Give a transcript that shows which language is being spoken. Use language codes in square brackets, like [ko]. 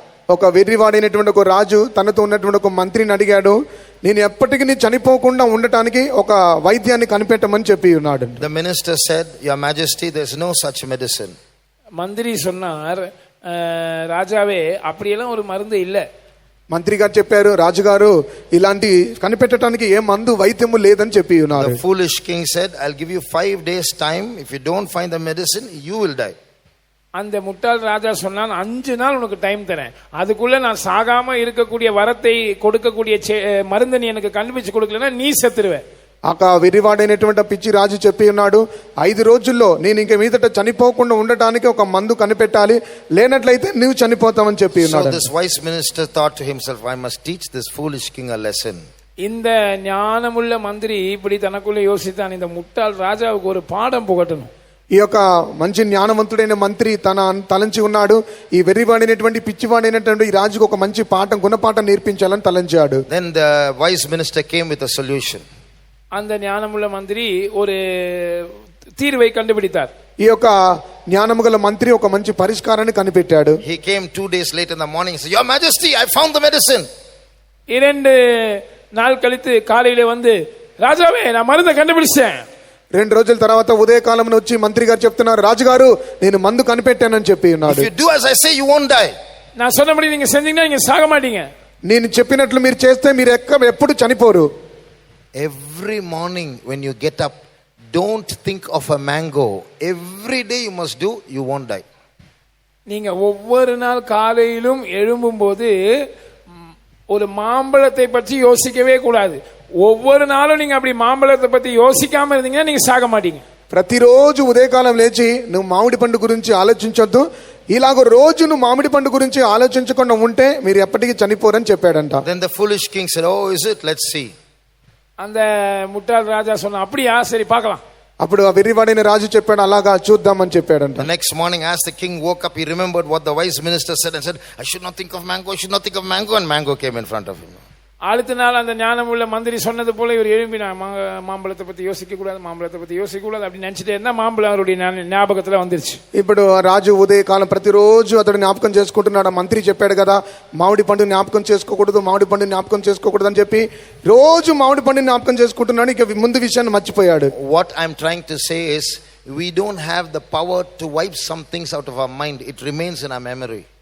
[te] ఒక వెర్రివాడైనటువంటి ఒక రాజు తనతో ఉన్నటువంటి ఒక మంత్రిని అడిగాడు, నేను ఎప్పటికీ నీ చనిపోకుండా ఉండటానికి ఒక వైద్యాన్ని కనిపెట్టమని చెప్పి ఉన్నాడు. [en] The minister said, Your Majesty, there's no such medicine. [ta] மந்திரி சொன்னார், ராஜாவே அப்படியெல்லாம் ஒரு மருந்து இல்லை. [te] మంత్రి గారు చెప్పారు, రాజుగారు ఇలాంటి కనిపెట్టడానికి ఏ మందు వైద్యము లేదని చెప్పి ఉన్నారు. [en] The foolish king said, I'll give you 5 days time. If you don't find the medicine, you will die. [ta] அந்த முட்டாள் ராஜா சொன்னான், 5 நாள் உனக்கு டைம் தரேன், அதுக்குள்ள நான் சாகாம இருக்கக்கூடிய வரத்தை கொடுக்கக்கூடிய மருந்து நீ எனக்கு கண்டுபிடிச்சு கொடுக்கலன்னா நீ செத்துருவேன். [te] ఆ వెర్రివాడైనటువంటి పిచ్చి రాజు చెప్పి ఉన్నాడు, 5 రోజుల్లో నేను ఇంక మీదట చనిపోకుండా ఉండటానికి ఒక మందు కనిపెట్టాలి, లేనట్లయితే నువ్వు చనిపోతావని చెప్పి ఉన్నాడు. [en] So this wise minister thought to himself, I must teach this foolish king a lesson. [ta] இந்த ஞானமுள்ள மந்திரி இப்படி தனக்குள்ள யோசித்தான், இந்த முட்டாள் ராஜாவுக்கு ஒரு பாடம் புகட்டணும். [te] ఈ యొక్క మంచి జ్ఞానవంతుడైన మంత్రి తన తలంచి ఉన్నాడు, ఈ వెర్రివాడైనటువంటి పిచ్చివాడైనటువంటి ఈ రాజుకు ఒక మంచి పాఠం గుణపాఠం నేర్పించాలని తలంచాడు. [en] Then the wise minister came with a solution. [ta] அந்த ஞானமுள்ள மந்திரி ஒரு தீர்வை கண்டுபிடித்தார். [te] ఈ యొక్క జ్ఞానము గల మంత్రి ఒక మంచి పరిష్కారాన్ని కనిపెట్టాడు. [en] He came 2 days late in the morning, said, Your Majesty, I found the medicine. [ta] 2 நாள் கழித்து காலையில வந்து, ராஜாவே நான் மருந்தை கண்டுபிடிச்சேன். [te] 2 రోజుల తర్వాత ఉదయకాలంలో వచ్చి మంత్రి గారు చెప్తున్నారు, రాజుగారు నేను మందు కనిపెట్టానని చెప్పి ఉన్నాడు. [en] If you do as I say, you won't die. [ta] நான் சொன்னபடி நீங்க செஞ்சீங்கன்னா நீங்க சாக மாட்டீங்க. [te] నేను చెప్పినట్లు మీరు చేస్తే మీరు ఎప్పుడు చనిపోరు. [en] Every morning when you get up, don't think of a mango. Every day you must do, you won't die. [ta] நீங்க ஒவ்வொரு நாள் காலையிலும் எழும்பும்போது ஒரு மாம்பழத்தை பற்றி யோசிக்கவே கூடாது. ஒவ்வொரு நாளும் நீங்க அப்படி மாம்பழத்தை பத்தி யோசிக்காம இருந்தீங்கன்னா நீங்க சாக மாட்டீங்க. [te] ప్రతిరోజు ఉదయకాలం లేచి నువ్వు మామిడి పండు గురించి ఆలోచించొద్దు, ఇలాగ రోజు నువ్వు మామిడి పండు గురించి ఆలోచించకుండా ఉంటే మీరు ఎప్పటికీ చనిపోరని చెప్పాడంట. [en] Then the foolish king said, Oh, is it? Let's see. [ta] அந்த முட்டாள் ராஜா சொன்னா, அப்படியா, சரி பார்க்கலாம். [te] అప్పుడు ఆ వెర్రివాడైన రాజు చెప్పాడు, అలాగా చూద్దామని చెప్పాడంట. [en] The next morning, as the king woke up, he remembered what the wise minister said and said, I should not think of mango, I should not think of mango, and mango came in front of him. [ta] அடுத்த நாள் அந்த ஞானமுள்ள மந்திரி சொன்னது போல இவர் எழும்பினா, மாம்பழத்தை பத்தி யோசிக்க கூடாது, மாம்பழத்தை பத்தி யோசிக்க கூடாது அப்படின்னு நினைச்சிட்டே இருந்தா மாம்பழம் அவருடைய ஞாபகத்துல வந்துருச்சு. [te] ఇప్పుడు రాజు ఉదయకాలం ప్రతిరోజు అతడు జ్ఞాపకం చేసుకుంటున్నాడు. మంత్రి చెప్పాడు కదా, మామిడి పండు జ్ఞాపకం చేసుకోకూడదు, మామిడి పండు జ్ఞాపకం చేసుకోకూడదు అని చెప్పి రోజు మామిడి పండు జ్ఞాపకం చేసుకుంటున్నాడు. ఇక ముందు విషయాన్ని మర్చిపోయాడు. [en] What I'm trying to say is, we don't have the power to wipe some things out of our mind. It remains in our memory.